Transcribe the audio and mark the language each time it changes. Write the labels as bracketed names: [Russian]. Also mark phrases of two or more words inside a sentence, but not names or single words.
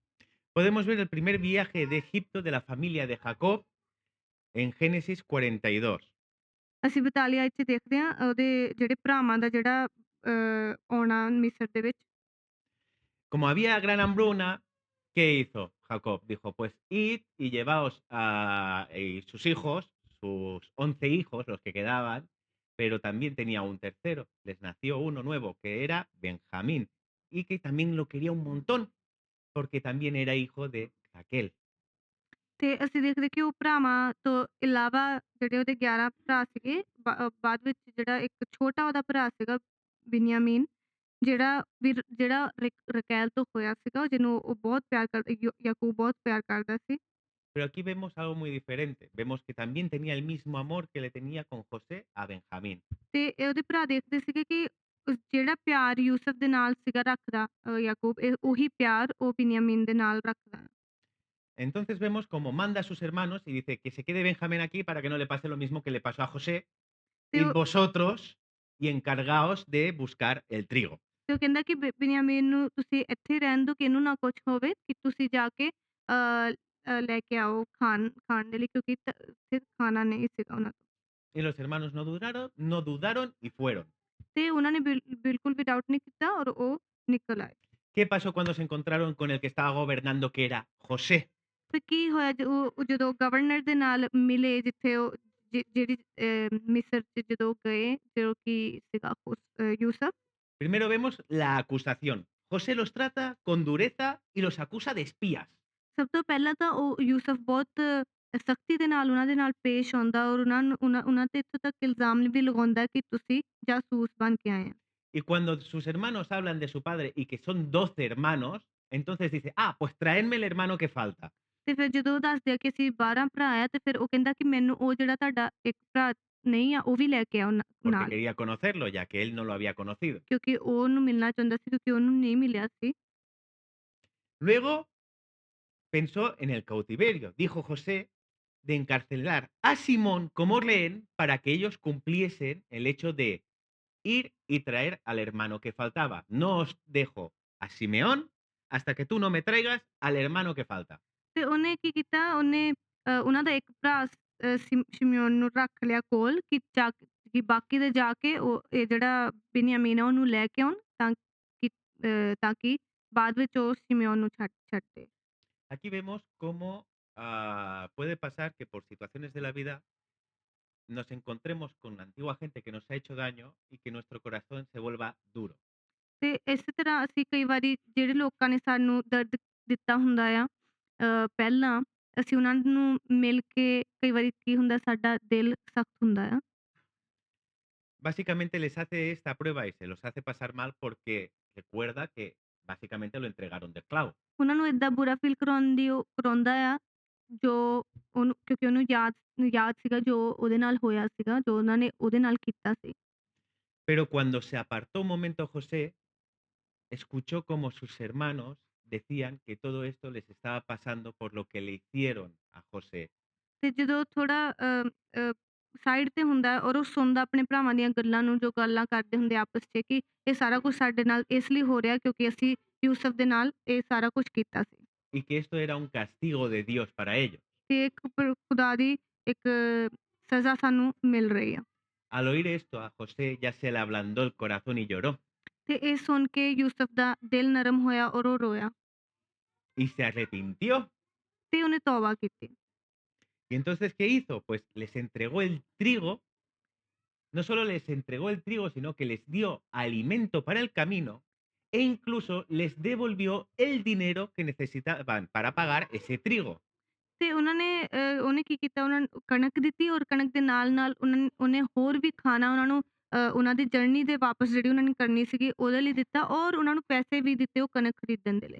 [Spanish] Podemos ver el primer viaje de Egipto de la familia de Jacob en Génesis 42. [Punjabi] ਅਸੀਂ 42 'ਚ ਦੇਖਦੇ ਹਾਂ ਉਹਦੇ ਜਿਹੜੇ ਭਰਾਵਾਂ ਦਾ ਜਿਹੜਾ ਆਉਣਾ ਮਿਸਰ ਦੇ ਵਿੱਚ। [Spanish] Como había gran hambruna, ¿qué hizo Jacob? Dijo, pues id y llevaos a sus hijos, sus 11 hijos, los que quedaban, pero también tenía un tercero. Les nació uno nuevo, que era Benjamín, y que también lo quería un montón, porque también era hijo de Raquel. [Punjabi] ਤੇ ਅਸੀਂ ਦੇਖਦੇ ਕਿ ਉਹ ਭਰਾਵਾਂ ਤੋਂ ਇਲਾਵਾ ਜਿਹੜੇ ਉਹਦੇ 11 ਭਰਾ ਸੀਗੇ ਬਾਅਦ ਵਿੱਚ ਜਿਹੜਾ ਇੱਕ ਛੋਟਾ ਉਹਦਾ ਭਰਾ ਸੀਗਾ ਬਿਨਯਾਮੀਨ ਜਿਹੜਾ ਰਕੈਲ ਤੋਂ ਹੋਇਆ ਸੀਗਾ ਜਿਹਨੂੰ ਉਹ ਬਹੁਤ ਪਿਆਰ ਕਰਦਾ ਯਾਕੂਬ ਬਹੁਤ ਪਿਆਰ ਕਰਦਾ ਸੀ। [Spanish] Pero aquí vemos algo muy diferente. Vemos que también tenía el mismo amor que le tenía con José a Benjamín. [Punjabi] ਤੇ ਉਹਦੇ ਭਰਾ ਦੇਖਦੇ ਸੀਗੇ ਕਿ ਜਿਹੜਾ ਪਿਆਰ ਯੂਸਫ ਦੇ ਨਾਲ ਸੀਗਾ ਰੱਖਦਾ ਯਾਕੂਬ ਉਹੀ ਪਿਆਰ ਉਹ ਬਿਨਯਾਮੀਨ ਦੇ ਨਾਲ ਰੱਖਦਾ। [Spanish] Entonces vemos cómo manda a sus hermanos y dice que se quede Benjamín aquí para que no le pase lo mismo que le pasó a José. [Punjabi] ਤੇ [Spanish] Id vosotros y encargaos de buscar el trigo. [Punjabi] ਤੇ ਉਹ ਕਹਿੰਦਾ ਕਿ ਬਿਨਯਾਮੀਨ ਨੂੰ ਤੁਸੀਂ ਇੱਥੇ ਰਹਿਣ ਦਿਓ ਕਿ ਇਹਨੂੰ ਨਾ ਕੁਛ ਹੋਵੇ ਕਿ ਤੁਸੀਂ ਜਾ ਕੇ ਲੈ ਕੇ ਆਓ ਖਾਣ ਦੇ ਲਈ ਕਿਉਂਕਿ ਇੱਥੇ ਖਾਣਾ ਨਹੀਂ ਸੀਗਾ ਉਹਨਾਂ ਕੋਲ। [Spanish] Y los hermanos no dudaron y fueron. [Punjabi] ਤੇ ਉਹਨਾਂ ਨੇ ਬਿਲਕੁਲ ਵੀ ਡਾਊਟ ਨਹੀਂ ਕੀਤਾ ਔਰ ਉਹ ਨਿਕਲ ਆਏ। [Spanish] ¿Qué pasó cuando se encontraron con el que estaba gobernando, que era José? [Punjabi] ਤੇ ਕੀ ਹੋਇਆ ਉਹ ਜਦੋਂ ਗਵਰਨਰ ਦੇ ਨਾਲ ਮਿਲੇ ਜਿੱਥੇ ਉਹ ਜਿਹੜੀ ਮਿਸਰ 'ਚ ਜਦੋਂ ਗਏ ਜੋ ਕਿ ਸੀਗਾ ਯੂਸਫ। [Spanish] Primero vemos la acusación. José los trata con dureza y los acusa de espías. [Punjabi] ਸਭ ਤੋਂ ਪਹਿਲਾਂ ਤਾਂ ਉਹ ਯੂਸਫ ਬਹੁਤ ਸਖਤੀ ਦੇ ਨਾਲ ਉਹਨਾਂ ਦੇ ਨਾਲ ਪੇਸ਼ ਆਉਂਦਾ ਔਰ ਉਹਨਾਂ ਤੇ ਇੱਥੋਂ ਤੱਕ ਇਲਜ਼ਾਮ ਵੀ ਲਗਾਉਂਦਾ ਕਿ ਤੁਸੀਂ ਜਾਸੂਸ ਬਣ ਕੇ ਆਏ ਆ। [Spanish] Y cuando sus hermanos hablan de su padre y que son 12 hermanos, entonces dice, ah, pues traedme el hermano que falta. [Punjabi] ਤੇ ਫਿਰ ਜਦੋਂ ਉਹ ਦੱਸਦੇ ਆ ਕਿ ਅਸੀਂ 12 ਭਰਾ ਆ ਤੇ ਫਿਰ ਉਹ ਕਹਿੰਦਾ ਕਿ ਮੈਨੂੰ ਉਹ ਜਿਹੜਾ ਤੁਹਾਡਾ ਇੱਕ ਭਰਾ ਨਹੀਂ ਆ ਉਹ ਵੀ ਲੈ ਕੇ ਆਓ [Spanish] Porque [Punjabi] ਨਾਲ [Spanish] quería conocerlo, ya que él no lo había conocido. [Punjabi] ਕਿਉਂਕਿ ਉਹ ਉਹਨੂੰ ਮਿਲਣਾ ਚਾਹੁੰਦਾ ਸੀ ਕਿਉਂਕਿ ਉਹਨੂੰ ਨਹੀਂ ਮਿਲਿਆ ਸੀ। [Spanish] Luego pensó en el cautiverio. Dijo José de encarcelar a Simón como rehén para que ellos cumpliesen el hecho de ir y traer al hermano que faltaba. No os dejo a Simeón hasta que tú no me traigas al hermano que falta. [Punjabi] ਤੇ ਉਹਨੇ ਕੀ ਕੀਤਾ ਉਹਨੇ ਉਹਨਾਂ ਦਾ ਇੱਕ ਭਰਾ ਸ਼ਿਮਯੋਨ ਨੂੰ ਰੱਖ ਲਿਆ ਕੋਲ ਕਿ ਬਾਕੀ ਦੇ ਜਾ ਕੇ ਉਹ ਇਹ ਜਿਹੜਾ ਬਿਨਯਾਮੀਨ ਆ ਉਹਨੂੰ ਲੈ ਕੇ ਆਉਣ ਤਾਂ ਕਿ ਬਾਅਦ ਵਿੱਚ ਉਹ ਸ਼ਿਮਯੋਨ ਨੂੰ ਛੱਡ ਦੇ। [Spanish] Aquí vemos cómo puede pasar que por situaciones de la vida nos encontremos con antigua gente que nos ha hecho daño y que nuestro corazón se vuelva duro. [Punjabi] ਤੇ ਇਸੇ ਤਰ੍ਹਾਂ ਅਸੀਂ ਕਈ ਵਾਰੀ ਜਿਹੜੇ ਲੋਕਾਂ ਨੇ ਸਾਨੂੰ ਦਰਦ ਦਿੱਤਾ ਹੁੰਦਾ ਆ ਪਹਿਲਾਂ ਅਸੀਂ ਉਹਨਾਂ ਨੂੰ ਮਿਲ ਕੇ ਕਈ ਵਾਰੀ ਕੀ ਹੁੰਦਾ ਸਾਡਾ ਦਿਲ ਸਖਤ ਹੁੰਦਾ ਆ। [Spanish] Básicamente les hace esta prueba y se los hace pasar mal porque recuerda que básicamente lo entregaron de esclavo. [Punjabi] ਉਹਨਾਂ ਨੂੰ ਏਦਾਂ ਬੁਰਾ ਫ਼ੀਲ ਕਰਾਉਂਦਾ ਆ, ਜੋ ਉਹਨੂੰ ਕਿਉਂਕਿ ਉਹਨੂੰ ਯਾਦ ਸੀਗਾ ਜੋ ਉਹਦੇ ਨਾਲ ਹੋਇਆ ਸੀਗਾ, ਜੋ ਉਹਨਾਂ ਨੇ ਉਹਦੇ ਨਾਲ ਕੀਤਾ ਸੀ। [Spanish] Pero cuando se apartó un momento José, escuchó como sus hermanos decían que todo esto les estaba pasando por lo que le hicieron a José. [Punjabi] ਤੇ ਜਦੋਂ ਥੋੜਾ ਸਾਈਡ ਤੇ ਹੁੰਦਾ ਹੈ ਔਰ ਉਹ ਸੁਣਦਾ ਆਪਣੇ ਭਰਾਵਾਂ ਦੀਆਂ ਗੱਲਾਂ ਨੂੰ, ਜੋ ਗੱਲਾਂ ਕਰਦੇ ਹੁੰਦੇ ਆਪਸ 'ਚ ਕਿ ਇਹ ਸਾਰਾ ਕੁਛ ਸਾਡੇ ਨਾਲ ਇਸ ਲਈ ਹੋ ਰਿਹਾ ਕਿਉਂਕਿ ਅਸੀਂ ਯੂਸਫ ਦੇ ਨਾਲ ਇਹ ਸਾਰਾ ਕੁਛ ਕੀਤਾ ਸੀ। [Spanish] Y que esto era un castigo de Dios para ellos. [Punjabi] ਤੇ ਇੱਕ ਖੁਦਾ ਦੀ ਇੱਕ ਸਜ਼ਾ ਸਾਨੂੰ ਮਿਲ ਰਹੀ ਆ। [Spanish] Al oír esto a José ya se le ablandó el corazón y lloró. [Punjabi] ਤੇ ਇਹ ਸੁਣ ਕੇ ਯੂਸਫ ਦਾ ਦਿਲ ਨਰਮ ਹੋਇਆ ਔਰ ਉਹ ਰੋਇਆ [Spanish] Y se arrepintió. [Punjabi] ਤੇ ਉਹਨੇ ਤੌਬਾ ਕੀਤੀ। [Spanish] ¿Y entonces qué hizo? Pues les entregó el trigo. No solo les entregó el trigo, sino que les dio alimento para el camino e incluso les devolvió el dinero que necesitaban para pagar ese trigo. [Punjabi] ਤੇ ਉਹਨੇ ਕੀ ਕੀਤਾ, ਉਹਨਾਂ ਨੂੰ ਕਣਕ ਦਿੱਤੀ ਔਰ ਕਣਕ ਦੇ ਨਾਲ-ਨਾਲ ਉਹਨੇ ਹੋਰ ਵੀ ਖਾਣਾ ਉਹਨਾਂ ਨੂੰ ਉਹਨਾਂ ਦੀ ਜਰਨੀ ਦੇ ਵਾਪਸ ਜਿਹੜੀ ਉਹਨਾਂ ਨੇ ਕਰਨੀ ਸੀਗੀ ਉਹਦੇ ਲਈ ਦਿੱਤਾ ਔਰ ਉਹਨਾਂ ਨੂੰ ਪੈਸੇ ਵੀ ਦਿੱਤੇ ਉਹ ਕਣਕ ਖਰੀਦਣ ਦੇ ਲਈ।